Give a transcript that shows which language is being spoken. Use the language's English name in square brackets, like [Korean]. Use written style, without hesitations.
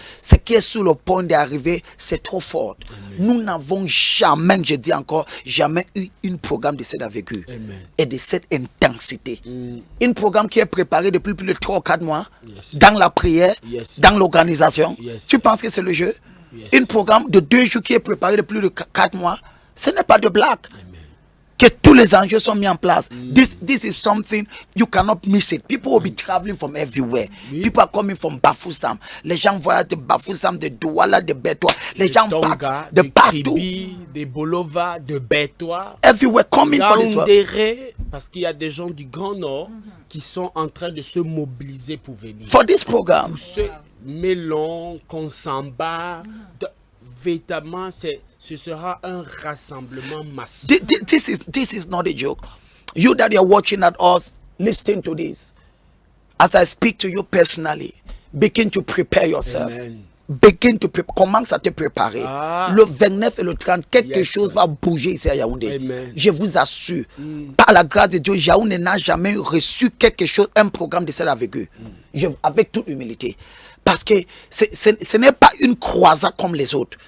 [French] Ce qui est sur le point d'arriver, c'est trop fort. Nous n'avons jamais, je dis encore, jamais eu un programme de cette envergure et de cette intensité. Un programme qui est préparé depuis plus de 3 ou 4 mois, dans la prière, dans l'organisation. Tu penses que c'est le jeu? Un programme de 2 jours qui est préparé de plus de 4 mois, ce n'est pas de blague. Que tous les enjeux sont mis en place. [English] This is something you cannot miss it. People will be traveling from everywhere. People are coming from Bafoussam. [French] Les gens voyagent de Bafoussam, de Douala, de Betoua. Les gens partent de partout. De Bolova, de Betoua. [English] Everywhere coming for this work. [French] Parce qu'il y a des gens du Grand Nord qui sont en train de se mobiliser pour venir. [English] For this program. [French] Pour ce Mélon, Konsamba, véritablement, ce sera un rassemblement massif. [English] This is not a joke. You that are watching at us, listen to this. As I speak to you personally, begin to prepare yourself. Amen. [French] Commence à te préparer. Le 29 et le 30, quelque chose va bouger ici à Yaoundé. [English] Amen. [French] Je vous assure, par la grâce de Dieu, Yaoundé n'a jamais reçu quelque chose, un programme de cela avec eux. Avec toute humilité. Parce que ce n'est pas une croisade comme les autres.